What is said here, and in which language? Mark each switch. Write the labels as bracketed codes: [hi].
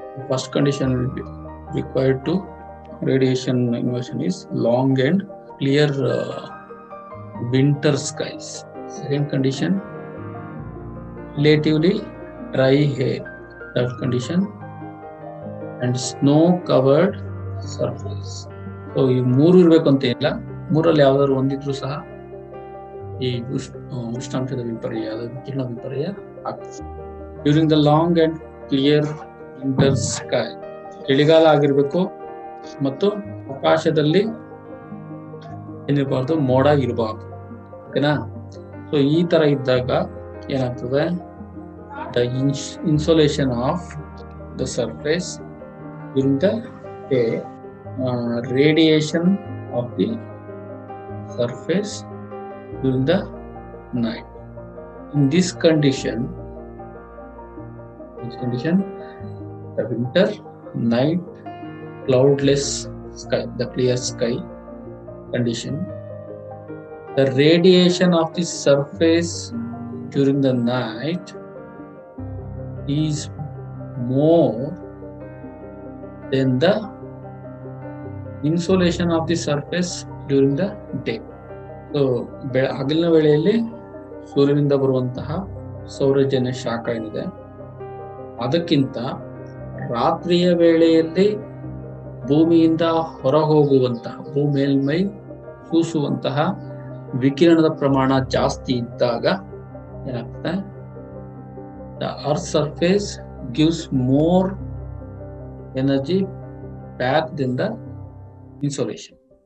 [en] First condition required to radiation inversion is long and clear winter skies. Second condition, relatively dry air. Third condition, and snow covered surface. [kn] So ಈ ಮೂರು ಇರ್ಬೇಕು ಅಂತ ಇಲ್ಲ, ಮೂರಲ್ಲಿ ಯಾವ್ದಾದ್ರು ಒಂದಿದ್ರು ಸಹ ಈ ಉಷ್ಣಾಂಶದ ವಿಪರ್ಯ, ವಿಕಿರಣ ವಿಪರ್ಯ ಆಗ್ತದೆ. [en] during the long and clear winter sky, [kn] ಚಳಿಗಾಲ ಆಗಿರ್ಬೇಕು ಮತ್ತು ಆಕಾಶದಲ್ಲಿ ಏನಿರಬಾರ್ದು, ಮೋಡ ಇರಬಾರ್ದು. ಓಕೆನಾ? [en] so [kn] ಈ ತರ ಇದ್ದಾಗ ಏನಾಗ್ತದೆ, [en] The insolation of the surface during the day, radiation of the surface during the night. In this condition, the winter night cloudless sky, the clear sky condition, the radiation of the surface during the night is more then the insolation of the surface during the day. [kn] So ಹಗಲಿನ ವೇಳೆಯಲ್ಲಿ ಸೂರ್ಯನಿಂದ ಬರುವಂತಹ ಸೌರಜನ್ಯ ಶಾಖ ಏನಿದೆ ಅದಕ್ಕಿಂತ ರಾತ್ರಿಯ ವೇಳೆಯಲ್ಲಿ ಭೂಮಿಯಿಂದ ಹೊರ ಹೋಗುವಂತಹ ಮೇಲ್ಮೈ ಸೂಸುವಂತಹ ವಿಕಿರಣದ ಪ್ರಮಾಣ ಜಾಸ್ತಿ ಇದ್ದಾಗ ಏನಾಗ್ತದೆ, [en] the earth surface gives more energy back than the insolation.